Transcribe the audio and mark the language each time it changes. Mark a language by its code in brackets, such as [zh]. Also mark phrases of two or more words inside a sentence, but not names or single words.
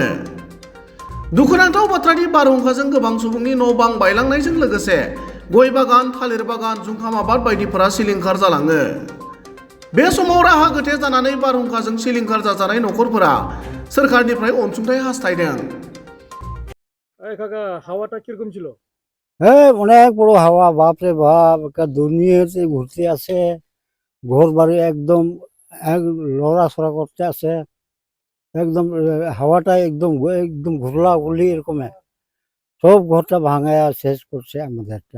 [brx] दुखुनांथाव बाथ्रानि बारहुंखाजों गोबां सुबुंनि न' बां बायलांनायजों लोगोसे गय बागान, थालिर बागान, जुखाम आबाद बायदिफोरा सिलिंखार जालाङो। बे समाव राहा गोथे जानानै बारहुंखाजों सिलिंखार जाजानाय नखरफोरा सोरखारनिफ्राय अनसुंथाइ हास्थायदों। [bn] কাকা হাওয়াটা কিরকম ছিল? হ্যাঁ, অনেক বড় হাওয়া, বাপরে বাপ, একটা দুনিয়াতে ঘুরতে আছে, ঘর বাড়ি একদম লড়াছড়া করতে আছে, একদম হাওয়াটা একদম একদম ঘুরলা ঘুরলি এরকম সব ঘরটা ভাঙায়া শেষ করছে আমাদেরটা।